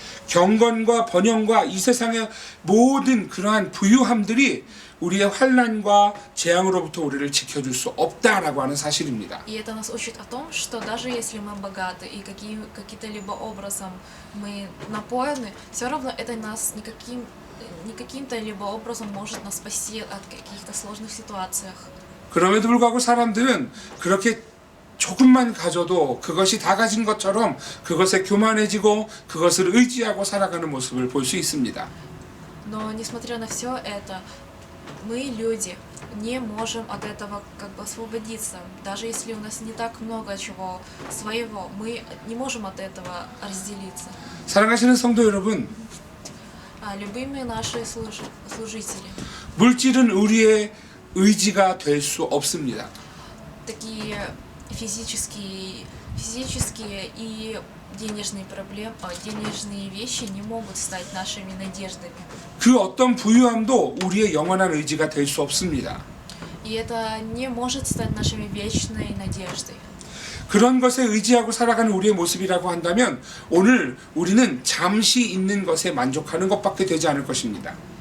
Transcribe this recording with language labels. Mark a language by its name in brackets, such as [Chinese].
[Korean] 경건과 번영과 이 세상의 모든 그러한 부유함들이 우리의 환난과 재앙으로부터 우리를 지켜줄 수 없다라고 하는 사실입니다. [Russian] И это нас учит о том, что даже если мы богаты и каким-то либо образом мы напоены, все равно это нас никаким-то либо образом может нас спасти от каких-то сложных ситуациях. [Korean] 그럼에도 불구하고 사람들은 그렇게 조금만 가져도 그것이 다 가진 것처럼 그것에 교만해지고 그것을 의지하고 살아가는 모습을 볼 수 있습니다. [Russian] Но несмотря на все это, мы, люди, не можем от этого как бы освободиться. Даже если у нас не так много чего своего, мы не можем от этого разделиться. [Korean] 사랑하시는 성도 여러분, [Russian] Любимые наши служители, [Korean] 물질은 우리의 의지가 될 수 없습니다. [Russian] такие физические и денежные вещи не могут стать нашими надеждами. [Korean] 그 어떤 부유함도 우리의 영원한 의지가 될 수 없습니다. [Russian] И это не может стать нашей вечной надеждой. [Korean] 그런 것에 의지하고 살아가는 우리의 모습이라고 한다면 오늘 우리는 잠시 있는 것에 만족하는 것밖에 되지 않을 것입니다.